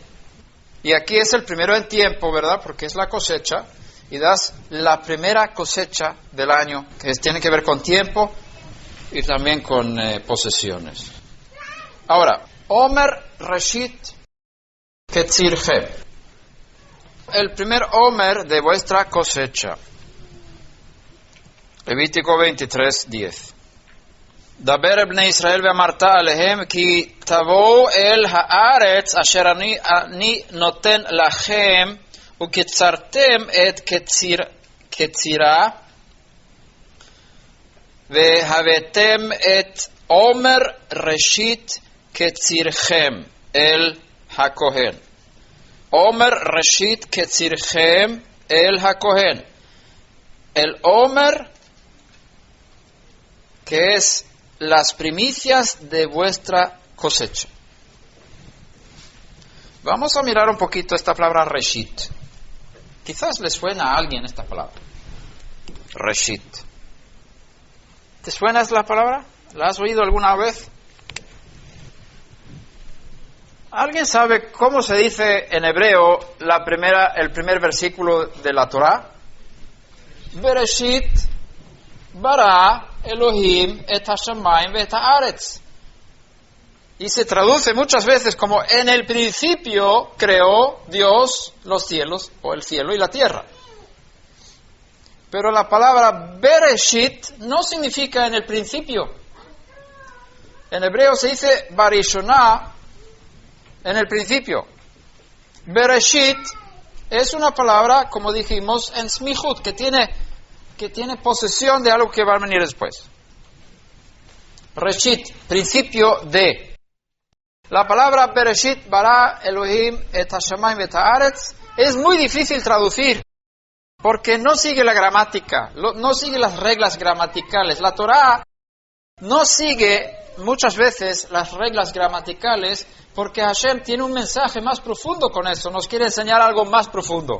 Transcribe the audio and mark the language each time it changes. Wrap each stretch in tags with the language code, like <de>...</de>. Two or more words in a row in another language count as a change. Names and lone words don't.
<es>Y aquí es el primero en tiempo, ¿verdad? Porque es la cosecha, y das la primera cosecha del año, que tiene que ver con tiempo y también con posesiones. Ahora,</es> <he>עומר ראשית קצירכם.</he> <es>El primer Omer de vuestra cosecha. Levítico 23:10.</es> <he>דבר בני ישראל ואמרת אלהם כי תבואו אל הארץ אשר אני נותן לכם וקצרתם את קצירה והבאתם את עומר ראשית קצירכם אל הכהן. עומר ראשית קצירכם אל הכהן.</he> <es>El Omer, que es las primicias de vuestra cosecha. Vamos a mirar un poquito esta palabra Reshit. Quizás le suena a alguien esta palabra. Reshit. ¿Te suena esta palabra? ¿La has oído alguna vez? ¿Alguien sabe cómo se dice en hebreo el primer versículo de la Torá?</es> <he>בראשית ברא אלהים את השמים ואת הארץ.</he> <es>Y se traduce muchas veces como en el principio creó Dios los cielos, o el cielo y la tierra. Pero la palabra Bereshit no significa en el principio. En hebreo se dice Barishonah, en el principio. Bereshit es una palabra, como dijimos, en smihut, que tiene posesión de algo que va a venir después. Reshit, principio de. La palabra</es> <he>בראשית ברא אלהים את השמים ואת הארץ</he> <es>es muy difícil traducir, porque no sigue la gramática, no sigue las reglas gramaticales. La Torá no sigue muchas veces las reglas gramaticales, porque Hashem tiene un mensaje más profundo con eso, nos quiere enseñar algo más profundo.</es>